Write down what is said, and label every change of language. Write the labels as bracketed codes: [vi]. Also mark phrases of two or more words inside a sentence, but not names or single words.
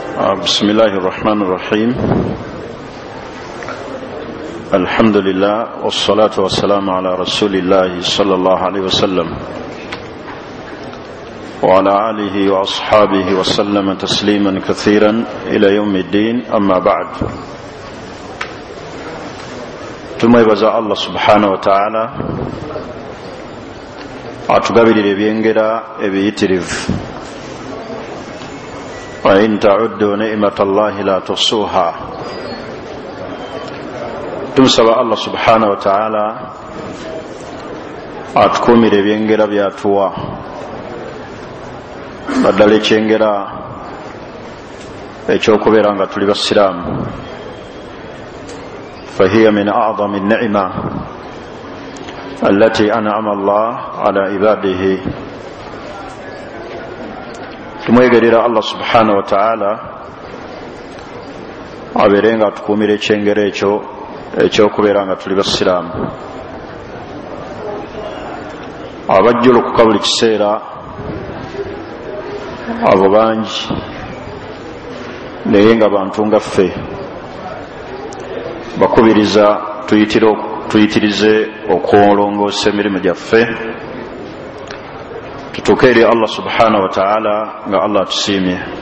[ar] بسم الله الرحمن الرحيم الحمد لله والصلاة والسلام على رسول الله صلى الله عليه وسلم وعلى آله وأصحابه وسلم تسليما كثيرا إلى يوم الدين أما بعد ثم يبزع الله سبحانه وتعالى [lg] atugabirira ebyengera ebiyitirivu [ar] وإن تعدوا نعمة الله لا تحصوها. Tumusaba الله سبحانه وتعالى [lg] atukumire ebyengera byatuwa baddala ekyengera ekyokubeera nga tuli basiraamu [ar] فهي من أعظم نعمة التي أنعم الله على عباده. [lg] tumwegerera [ar] الله سبحانه وتعالى [lg] abeere nga atukuumira ekyengero ekyo ekyokubeera nga tuli basiraamu. Abajjulukuka buli kiseera abo bangi naye nga bantu nga ffe bakubiriza tuyitirize okwolongoosa emirimu gyaffe tutuuke eri [ar] الله سبحانه وتعالى [lg] nga Allah atusiimye.